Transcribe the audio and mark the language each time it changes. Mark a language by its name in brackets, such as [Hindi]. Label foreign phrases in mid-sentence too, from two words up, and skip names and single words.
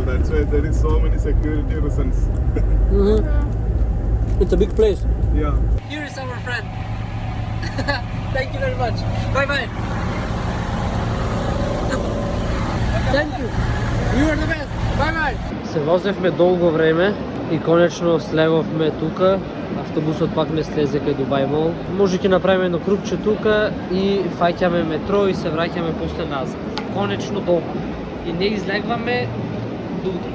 [English] That's why there is so many security reasons. Mm-hmm. It's a big place. Yeah. Here is our friend. Thank you very much. Bye. Thank you. You are the best. Bye. [Macedonian] Се возевме долго време и конечно слевовме тука. Автобусот пак не слезе кај Дубај Мол. Може ќе направиме едно крупче тука и фаќаме метро и се враќаме после назад. Конечно дома. И не излегваме до утре.